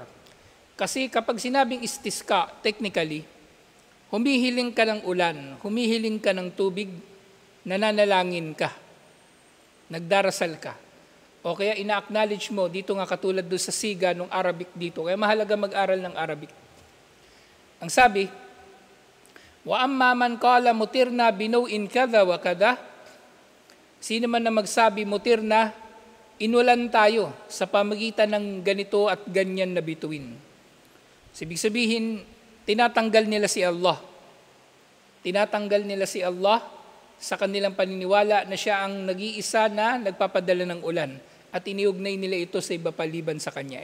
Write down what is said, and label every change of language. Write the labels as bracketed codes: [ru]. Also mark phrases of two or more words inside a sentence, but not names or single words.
[tl] Kasi kapag sinabing istisqa, technically, humihiling ka ng ulan, humihiling ka ng tubig, nananalangin ka, nagdarasal ka. O kaya ina-acknowledge mo, dito nga katulad doon sa siga ng Arabic dito, kaya mahalaga mag-aral ng Arabic. Ang sabi, [ar] وأما من قال مطرنا بنوء كذا وكذا, [tl] sino man na magsabi mutirna, inulan tayo sa pamagitan ng ganito at ganyan na bituin. Ibig sabihin, tinatanggal nila si Allah. Tinatanggal nila si Allah sa kanilang paniniwala na siya ang nag-iisa na nagpapadala ng ulan at iniugnay nila ito sa iba paliban sa Kanya.